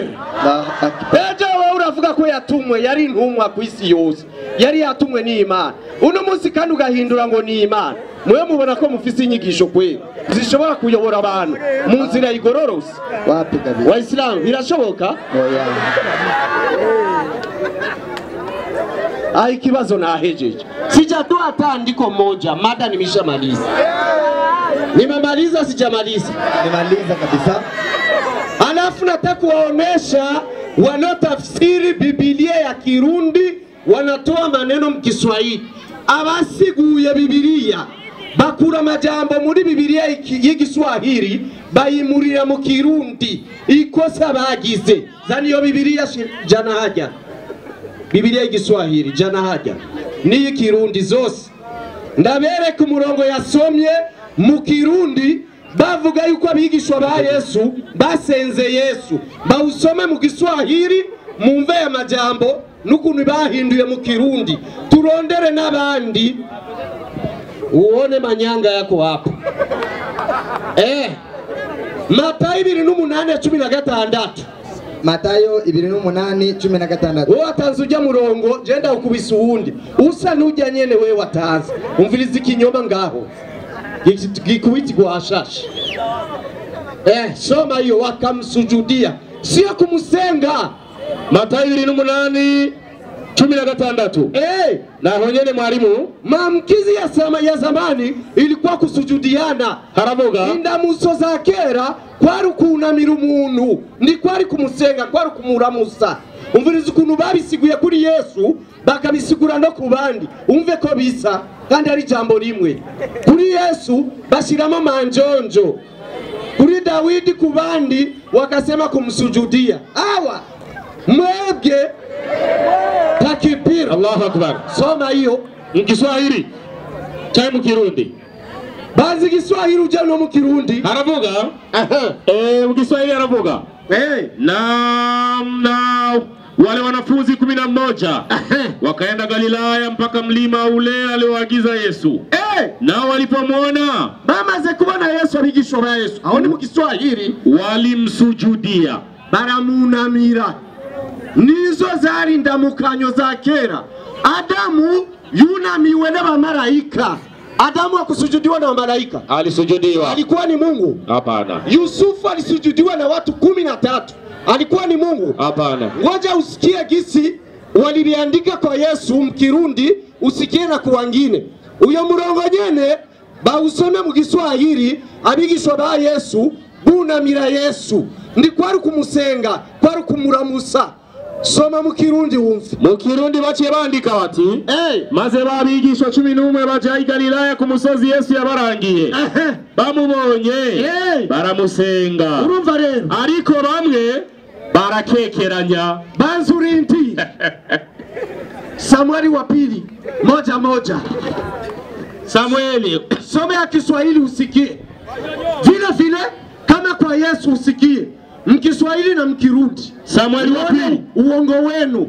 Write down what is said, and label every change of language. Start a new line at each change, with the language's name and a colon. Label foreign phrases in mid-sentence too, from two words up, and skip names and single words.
Rundi: Ejo wowe uravuga ko yatumwe, yari intumwa ku isi yose, yari yatumwe ni Imana. Uno munsi kandi ugahindura ngo ni Imana. Mwe mubona ko mufise inyigisho kwe zishobora kuyobora abantu mu nzira igororose? Waislamu birashoboka? Ikibazo nahejeje.
Swahili: Sijatoa hata andiko moja, mada nimeshamaliza. Nimemaliza sijamaliza? Nimemaliza kabisa. Alafu nataka kuwaonesha wanaotafsiri Biblia ya Kirundi wanatoa maneno mkiswahili.
Rundi: Abasiguye Biblia bakura majambo muri Biblia y'igiswahili bayimurira mu Kirundi. Ikosa bagize. Zani yo Biblia jana haja. Biblia y'igiswahili jana haja. Ni Kirundi zose. Ndabereka umurongo yasomye mu Kirundi bavuga yuko abigishwa ba Yesu basenze Yesu. Bawusome mu Giswahili mumve ya majambo n'ukuntu bahinduye mu Kirundi. Turondere n'abandi uone manyanga
Swahili: yako hapo.
Rundi: Matayo 2:8-16. Matayo 2:8-16. Wowe atanze ujya murongo genda ukubisa uwundi. Usa nujya nyene wewe watanze. Umviriza ikinyoma ngaho. Gikuiti guashasha.
Swahili: Soma hiyo wakamsujudia. Sio kumusenga. Matayo 2:8-16.
Rundi: Na honyene
Swahili: mwalimu, maamkizi ya zamani ilikuwa kusujudiana.
Rundi: Haravuga inda muso za kera kwari kunamira umuntu, ndi kwari kumusenga, kwari kumuramusa. Umviriza ukuntu babisiguye kuri Yesu bakabisigura no kubandi. Umve ko bisa kandi ari jambo rimwe. Kuri Yesu bashiramo manjonjo. Kuri Dawidi kubandi
Swahili: wakasema kumsujudia.
Rundi: Awa mwebwe takibir.
Arabic: Allahu Akbar.
Swahili: Soma hiyo mkiswahili
Rundi: cyangwa mu Kirundi. Bazi Kiswahili uje no mu Kirundi. Haravuga mu Kiswahili haravuga
Swahili: na wale wanafunzi 11 wakaenda Galilaya mpaka mlima ule alioagiza Yesu. Na walipomwona
Rundi: bamaze kubona Yesu abigishwa ba Yesu aho ni mu Kiswahili walimsujudia baramunamira. Nizo zari ndamukanyo za kera. Adamu yunamiwe n'abamarayika.
Swahili: Adamu akusujudiwa na malaika. Alisujudiwa. Alikuwa ni Mungu? Hapana. Yusufu alisujudiwa na watu 13. Alikuwa ni Mungu? Hapana. Ngoja usikie gisi waliliandika kwa Yesu mkirundi, usikie na kuwangine.
Rundi: Uyo murongo nyene bawusome mu Giswahili abigishwa ba Yesu bunamira Yesu. Ndi kwari kumusenga, kwari kumuramusa. Soma mu Kirundi wumve. Mu Kirundi baciye bandika bati maze babigishwa 11 baja i Galilaya ku musozi Yesu yabarangiye. Bamubonye baramusenga. Urumva rero ariko bamwe barakekeranya banzurinti.
Swahili: Samueli wa pili 1:1. Samueli some ya Kiswahili usikie. Vile kama kwa Yesu usikie. Mkiswahili na Mkirundi. Samueli wa pili uongo wenu.